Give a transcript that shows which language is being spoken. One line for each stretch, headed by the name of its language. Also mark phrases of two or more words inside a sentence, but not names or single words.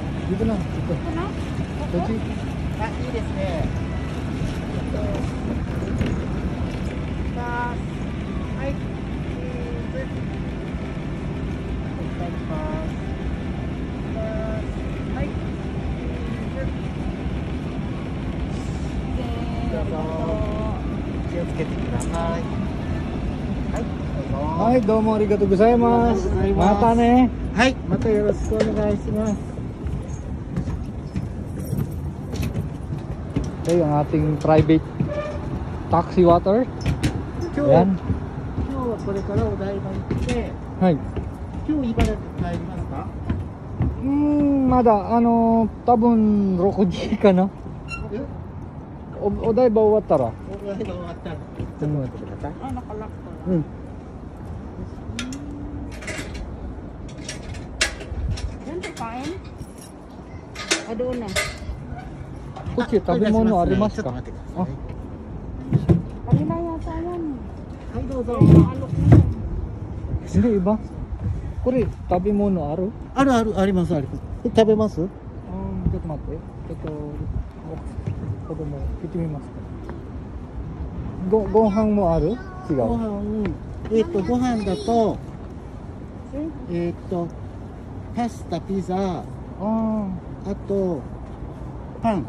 Filipino: Dito na, dito. Ito na? Kochi.
Japanese: あ、いいですね。はい、チーズ。いただきます。はい、チーズ。どうぞ。気をつけてください。はい、どうぞ。はい、どうもありがとうございます。またね。はい、またよろしくお願いします。
Filipino: Ito yung ating
English: private taxi water.
Japanese: 今日
Filipino: Ayan.
Japanese: 今日はこれからお台場行って、はい。今日茨城帰りますか？まだ、多分6時かな。え？お台場終わったら。お台場終わったら、ちょっと待ってください。
Filipino: Ah, nakalock to. うん。 Yan, kain. O, doon na.
Japanese: こっち食べ物ありますか？ちょっと待ってくだあ、さい。
Filipino: Kanina yata yan.
Japanese: はい、どうぞ。
Filipino: Nakalok na yan. hindi iba.
Japanese: これ食べ物ある？あるある、ありますあります。食べます？ちょっと待って。子供聞いてみますか。ご飯もある？違ごう。飯、ご飯だと、パスタ、ピザ、あと、パン、